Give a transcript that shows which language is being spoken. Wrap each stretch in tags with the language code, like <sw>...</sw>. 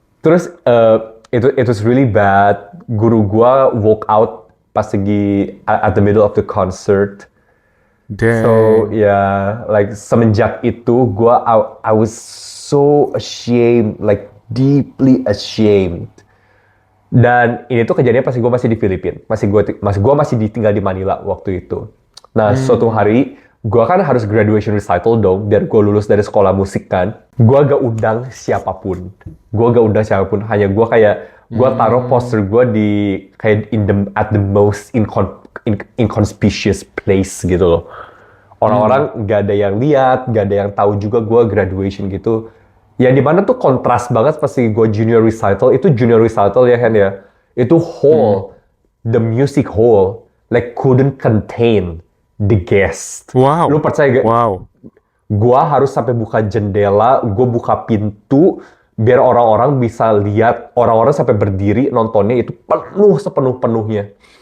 <en>Terus it was really bad.</en> <id>Guru gua</id> <en>walk out pas lagi at the middle of the concert. So Dang. yeah, like semenjak itu I was so ashamed, like deeply ashamed.</en> <id>Dan ini tuh kejadiannya pas gue masih di Filipina. Masih gue masih ditinggal di Manila waktu itu. Nah, suatu hari gue kan harus graduation recital dong, biar gue lulus dari sekolah musik kan. Gue gak undang siapapun. Hanya gue kayak, gue taruh poster gue di, kayak</id> <en>at the most inconspicuous place</en> <id>gitu loh. Orang-orang gak ada yang lihat, gak ada yang tahu juga gue graduation gitu. Yang dimana tuh kontras banget pasti gue junior recital ya kan ya.</id> <en>Itu hall, the music hall, like couldn't contain the guest. Wow.</en> <id>Lu percaya gak?</id> <en>Wow.</en> <id>Gua harus sampai buka jendela, gue buka pintu, biar orang-orang bisa lihat, orang-orang sampai berdiri nontonnya itu penuh sepenuh-penuhnya.</id>